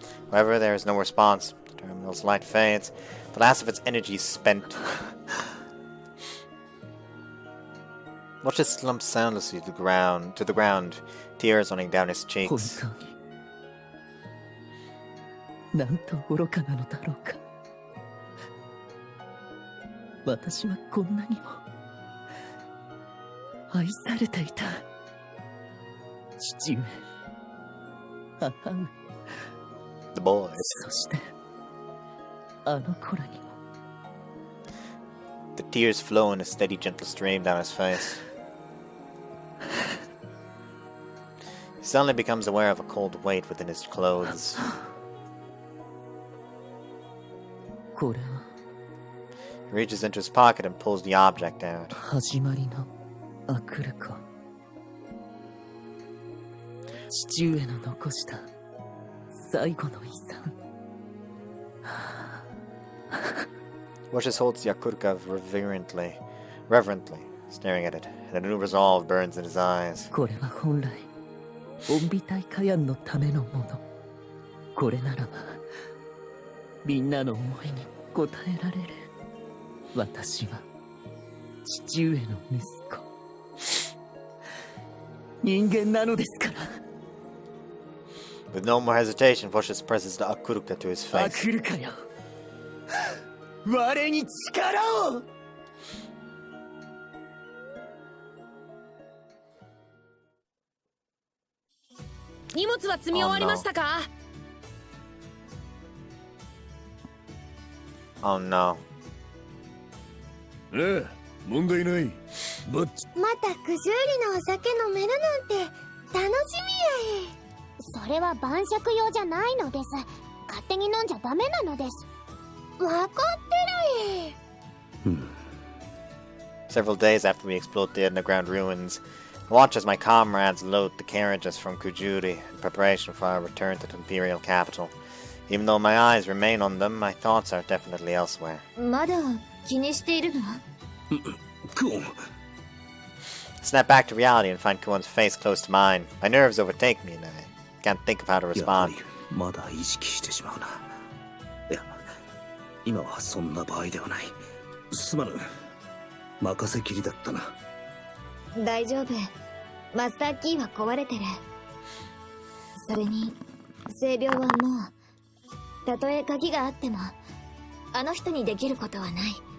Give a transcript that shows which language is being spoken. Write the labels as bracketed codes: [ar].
[en] However, there is no response. The terminal's light fades. The last of its energy is spent. Lucius slumps soundlessly to the ground, tears running down his cheeks. [ja] なんと愚かなのだろうか。私はこんなにも愛されていた。父上、母上、 [en] The boys. [ja] そしてあの子らにも。 [en] The tears flow in a steady, gentle stream down his face. He suddenly becomes aware of a cold weight within his clothes. [ja] これは [en] He reaches into his pocket and pulls the object out. [ja] 始まりのアクルか。父上の残した最後の遺産。 [en] Lucius holds the Akurka reverently, staring at it, and a new resolve burns in his eyes. [ja] これは本来恩美大火炎のためのもの。これならばみんなの思いに応えられる。私は父上の息子。人間なのですから。 [en] With no more hesitation, Lucius presses the Akurka to his [ja] ア [en] face. [ja] クルかよ。我に力を。荷物は積み終わりましたか？ [en] Oh no. [ja] ええ、問題ない。またくじゅうりのお酒飲めるなんて楽しみやえ。それは晩酌用じゃないのです。勝手に飲んじゃダメなのです。わかってるえ。 [en] Several days after we explode the underground ruins, I watch as my comrades load the carriages from Kujuri in preparation for our return to the Imperial capital. Even though my eyes remain on them, my thoughts are definitely elsewhere. [ja] まだ気にしているの？クオン。 [en] Snap back to reality and find Kuon's face close to mine. My nerves overtake me and I can't think of how to respond. [ja] まだ意識してしまうな。いや、今はそんな場合ではない。すまぬ。任せきりだったな。大丈夫。マスターキーは壊れてる。それに性病はもう、たとえ鍵があってもあの人にできることはない。